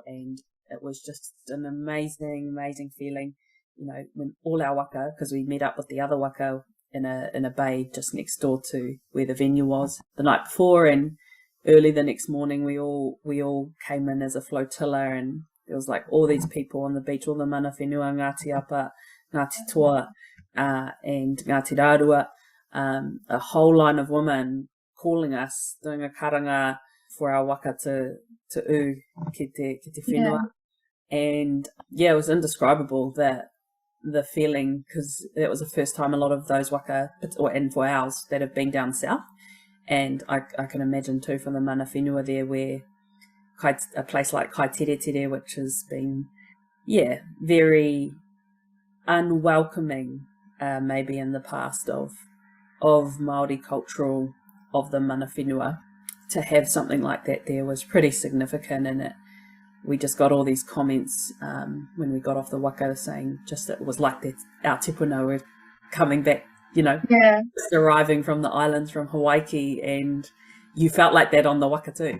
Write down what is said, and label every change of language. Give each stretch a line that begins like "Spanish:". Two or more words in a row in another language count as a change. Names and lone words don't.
English: And it was just an amazing, amazing feeling. When all our waka, because we met up with the other waka in a bay just next door to where the venue was the night before, and early the next morning we all came in as a flotilla, and there was like all these people on the beach, all the
Māori: mana whenua,
English: Ngāti Apa, Ngāti Toa, and Ngāti Rārua, a whole line of women calling us, doing a karanga for our waka to
Māori: ki te whenua.
English: And yeah, it was indescribable, the feeling, because it was the first time a lot of those waka, and for ours, that have been down south. And I can imagine too from the
Māori: mana whenua
English: there, where a place like Kai Tiriti, which has been, very unwelcoming, maybe in the past of Māori cultural, of the
Māori: mana whenua,
English: to have something like that there was pretty significant. And we just got all these comments when we got off the waka saying just it was like that our tupuna were coming back, just arriving from the islands from Hawaii, and you felt like that on the waka too.